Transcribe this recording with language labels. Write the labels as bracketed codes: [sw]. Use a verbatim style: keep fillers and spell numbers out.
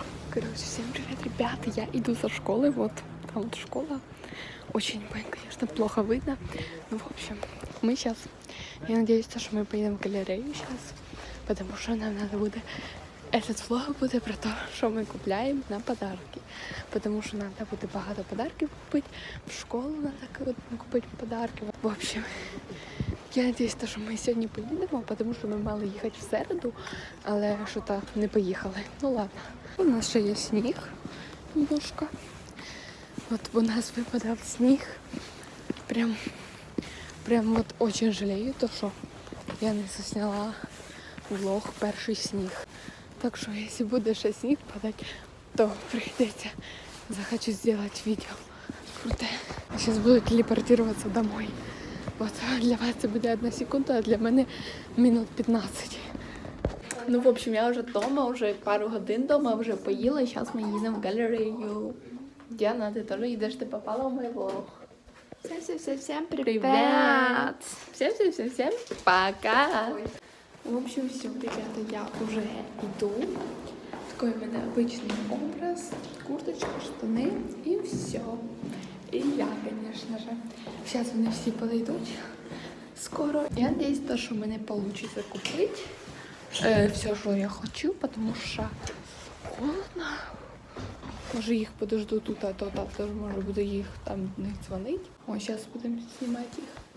[ru] Короче, всем привет, ребята, я иду со школы, вот, там вот школа, очень, конечно, плохо видно, ну, в общем, мы сейчас, я надеюсь, что мы поедем в галерею сейчас, потому что нам надо будет, этот влог [uk] буде про те, що ми купляємо на подарки, тому що нам треба буде багато подарків купити, в школу треба купити подарки, [ru] в общем. [uk] Я надіюсь, що ми сьогодні поїдемо, тому що ми мали їхати в середу, але що-то не поїхали. Ну ладно. У нас ще є сніг, немножко. От у нас випадав сніг. Прям, прям от очень жалію, то що я не засняла влог перший сніг. Так що, якщо буде ще сніг падати, то прийдеться. Захочу зробити відео круте. Зараз буду телепортуватися домой. От, для вас це буде одна секунда, а для мене минут п'ятнадцять. Ну, в общем, я вже вдома, вже пару годин вдома, вже поїла, і зараз ми їдемо в галерею. Діана, ти теж їдеш, ти попала в мій влог. [ru] Всем-всем-всем-всем привет! Всем-всем-всем-всем пока! В общем, все, ребята, я уже иду. Такой у меня обычный образ, курточка, штаны и все. И я, конечно же. Сейчас они все подойдут скоро. Я надеюсь, то, что у меня получится купить э, все, что я хочу, потому что холодно. [uk] Може їх подожду тут, а то там теж може буду їх там не дзвонити. О, зараз будемо знімати їх.